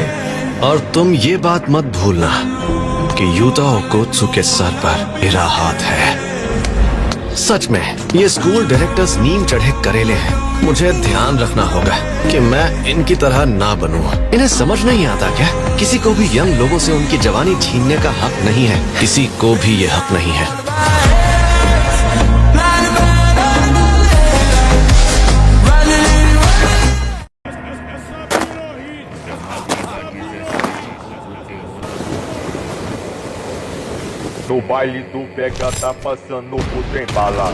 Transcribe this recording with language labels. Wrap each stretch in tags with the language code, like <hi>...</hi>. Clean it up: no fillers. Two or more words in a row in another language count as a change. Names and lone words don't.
<hi>और तुम ये बात मत भूलना कि यूता ओकोत्सु के सर पर मेरा हाथ है। सच में ये</hi> <en>school directors</en> <hi>नीम चढ़े करेले हैं। मुझे ध्यान रखना होगा कि मैं इनकी तरह ना बनूं। इन्हें समझ नहीं आता क्या? किसी को भी यंग लोगों से उनकी जवानी छीनने का हक नहीं है। किसी को भी ये हक नहीं है।</hi> <pt>No baile do pega tá passando por trem bala.</pt>